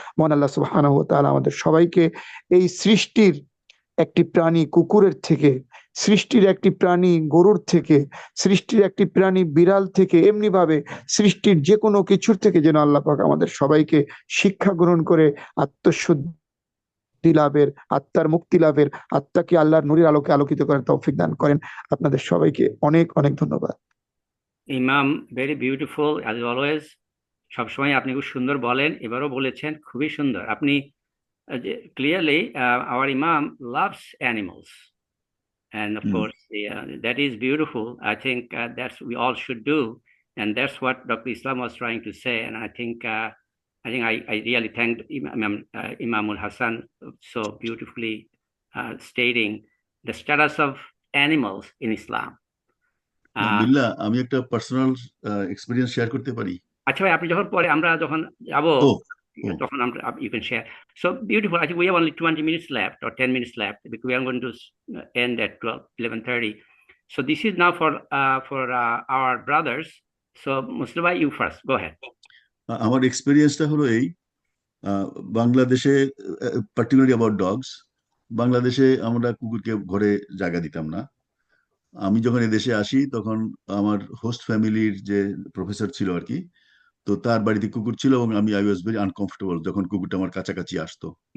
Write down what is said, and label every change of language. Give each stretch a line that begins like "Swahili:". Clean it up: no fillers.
Bangla: মহান আল্লাহ সুবহানাহু ওয়া তাআলা আমাদের সবাইকে এই সৃষ্টির একটি প্রাণী কুকুরের থেকে, সৃষ্টির একটি প্রাণী গরুর থেকে, সৃষ্টির একটি প্রাণী বিড়াল থেকে, এমনি ভাবে সৃষ্টির যে কোনো কিছুর থেকে যেন আল্লাহ পাক আমাদের সবাইকে শিক্ষা গ্রহণ করে আত্মশুদ্ধি লাভের, আত্মার মুক্তি লাভের, আত্মাকে আল্লাহর নূরের আলোকে আলোকিত করার তৌফিক দান করেন। আপনাদের সবাইকে অনেক অনেক ধন্যবাদ।
English: Imam, very beautiful as always.
Bangla: সবসময় আপনি খুব সুন্দর বলেন, এবারও বলেছেন, খুবই সুন্দর। আপনি
English: clearly our Imam loves animals, and of course that is beautiful. I think that's we all should do, and that's what Dr. Islam was trying to say. And I think I really thank Imamul Hassan so beautifully stating the status of animals in Islam.
Bangla: বিল্লাহ, আমি একটা personal experience share করতে পারি? আচ্ছা ভাই, আপনি যখন পরে আমরা যখন যাবো তখন আমরা
English: you can share. So beautiful. I think we have only 20 minutes left or 10 minutes left because we are going to end at 11:30. So this is now for our brothers. So Mustafa, you first. Go ahead.
Bangla: আমার এক্সপেরিয়েন্সটা হলো এই, বাংলাদেশে particularly about dogs, বাংলাদেশে আমরা কুকুরকে ঘরে জায়গা দিতাম না। আমি যখন এদেশে আসি তখন আমার হোস্ট ফ্যামিলির যে প্রফেসর ছিল আর কি, তো তার বাড়িতে কুকুর ছিল এবং আমি
English: I was very uncomfortable
Bangla: যখন কুকুরটা আমার কাছাকাছি আসতো।